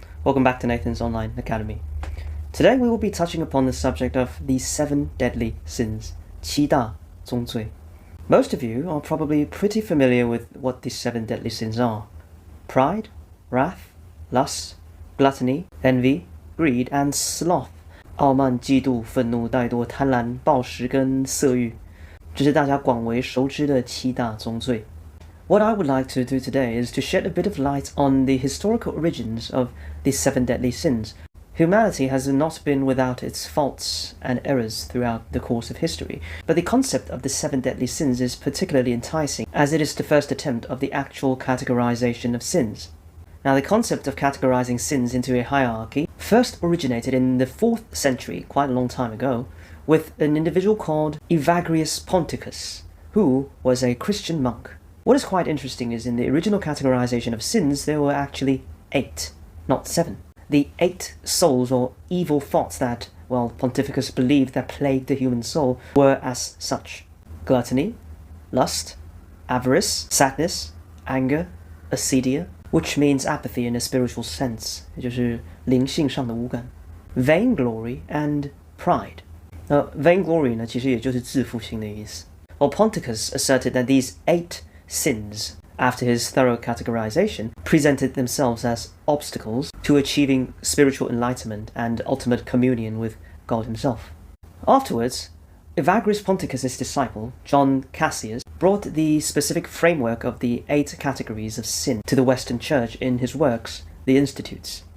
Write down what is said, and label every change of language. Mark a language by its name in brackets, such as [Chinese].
[English] Welcome back to Nathan's Online Academy. Today we will be touching upon the subject of the 7 deadly sins, [Chinese] 七大宗罪. [English] Most of you are probably pretty familiar with what these 7 deadly sins are. Pride, wrath, lust, gluttony, envy, greed, and sloth. [Chinese] 傲慢、嫉妒、愤怒、怠惰、贪婪、暴食跟色欲，这是大家广为熟知的7大宗罪。 [English] What I would like to do today is to shed a bit of light on the historical origins of these 7 deadly sins. Humanity has not been without its faults and errors throughout the course of history, but the concept of the 7 deadly sins is particularly enticing, as it is the first attempt of the actual categorization of sins. Now, the concept of categorizing sins into a hierarchy first originated in the 4th century, quite a long time ago, with an individual called Evagrius Ponticus, who was a Christian monk. What is quite interesting is in the original categorization of sins, there were actually 8, not 7. The 8 souls or evil thoughts that, Ponticus believed that plagued the human soul were as such: gluttony, lust, avarice, sadness, anger, acedia, which means apathy in a spiritual sense, [Chinese] 也就是灵性上的无感, [English] vainglory, and pride. [Chinese] Vainglory 呢，其实也就是自负心的意思. [English] Ponticus asserted that these 8 sins, after his thorough categorization, presented themselves as obstacles to achieving spiritual enlightenment and ultimate communion with God himself. Afterwards, Evagrius Ponticus's disciple, John Cassius, brought the specific framework of the 8 categories of sin to the Western Church in his works, the Institutes.